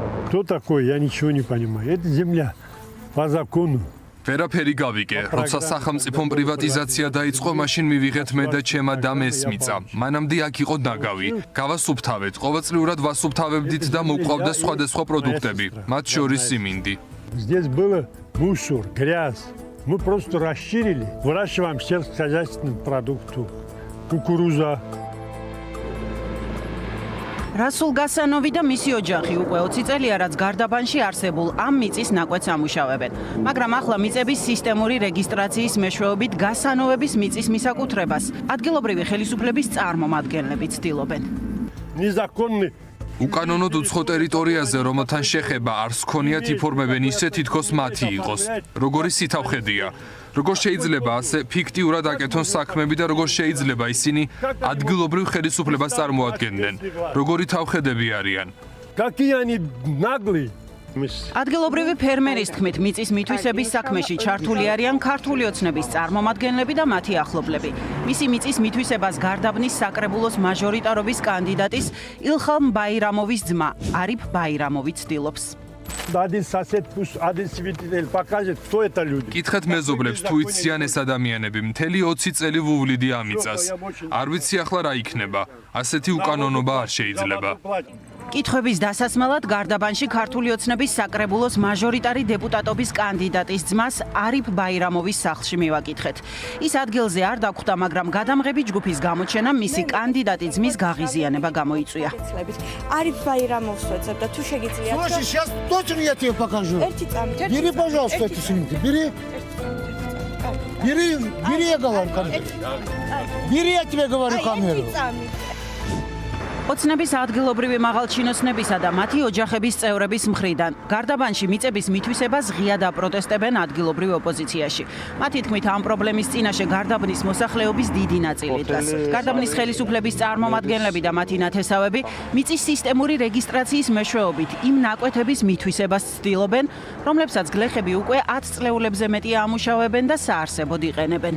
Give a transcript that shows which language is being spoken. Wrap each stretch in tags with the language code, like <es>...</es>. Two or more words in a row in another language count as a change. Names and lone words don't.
<ru>Кто такой, я ничего не понимаю. Это земля по закону.</ru> <ka>Ვერაფერი გავიგე, როცა სახელმწიფომ პრივატიზაცია დაიწყო, მაშინ მივიღეთ მე და ჩემმა დამეს მიწა. მანამდე აქ იყო ნაგავი. გავასუფთავეთ, ყოველწლიურად ვასუფთავებდით და მოყვავდა სხვადასხვა პროდუქტები, მათ შორის სიმინდი.</ka> <ru>Здесь было мусор, грязь. Мы просто расширили, выращиваем сельскохозяйственную продукцию. Кукуруза.</ru> <ka>Расул Гасановი და მისი ოჯახი უკვე 20 წელია რაც გარდაბანში არსებულ ამ მიწის ნაკვეთს ამუშავებენ. მაგრამ ახლა მიწების სისტემური რეგისტრაციის მეშვეობით გასანოვების მიწის მისაკუთრებას ადგილობრივი ხელისუფლების წარმომადგენლები ცდილობენ.</ka> <ru>Незаконный.</ru> <ka>უკანონოდ უცხო ტერიტორიაზე, რომელთან შეხება არ სქონიათ იფორმებენ ისე, თითქოს მათი იყოს. როგორი სითავხედია. როგორ შეიძლება ასე ფიქტიურად აკეთონ საქმები და როგორ შეიძლება ისინი ადგილობრივ ხელისუფლებას წარმოადგენდნენ. როგორი თავხედები არიან.</ka> <ru>Какие они наглые.</ru> <ka>ადგილობრივი ფერმერის თქმით, მიწის მითვისების საქმეში ჩართული არიან ქართული ოცნების წარმომადგენლები და მათი ახლობლები. მისი მიწის მითვისებას გარდაბნის საკრებულოს მაჟორიტარობის კანდიდატის ილხამ ბაირამოვის ძმა არიფ ბაირამოვი ცდილობს.</ka> <ru>Один сосед пусть один свидетель покажет, кто это люди.</ru> <ka>კითხეთ მეზობლებს თუ იციან ეს ადამიანები, მთელი 20 წელი ვუვლიდი ამ მიწას. არ ვიცი ახლა რა იქნება. ასეთი უკანონობა არ შეიძლება. კითხვების დასასმელად გარდაბანში ქართული ოცნების საკრებულოს მაჟორიტარი დეპუტატობის კანდიდატის ძმას არიფ ბაირამოვის სახლში მივაკითხეთ. ის ადგილზე არ დაგვხვდა, მაგრამ გადამღები ჯგუფის გამოჩენამ მისი კანდიდატი ძმის გაღიზიანება გამოიწვია. Ариф Байрамовს ვეცებ და თუ შეგიძლიათ.</ka> <ru>Слушай, сейчас точно я тебе покажу.</ru> <ka>ერთი წამით.</ka> <ru>Бери, пожалуйста, эти снимки. Бери. Бери, я говорю камеру. Бери, я тебе говорю камеру.</ru> <ka>ოცნების ადგილობრივი მაღალჩინოსნებისა და მათი ოჯახების წევრების მხრიდან გარდაბანში მიწების მითვისებას ღიად აპროტესტებენ ადგილობრივ ოპოზიციაში. მათი თქმით, ამ პრობლემის წინაშე გარდაბნის მოსახლეობის დიდი ნაწილი დგას. გარდაბნის ხელისუფლების წარმომადგენლები და მათი ნათესავები მიწის სისტემური რეგისტრაციის მეშვეობით იმ ნაკვეთების მითვისებას ცდილობენ, რომლებსაც გლეხები უკვე 10 წლეულებზე მეტია ამუშავებენ და საარსებოდ იყენებენ.</ka>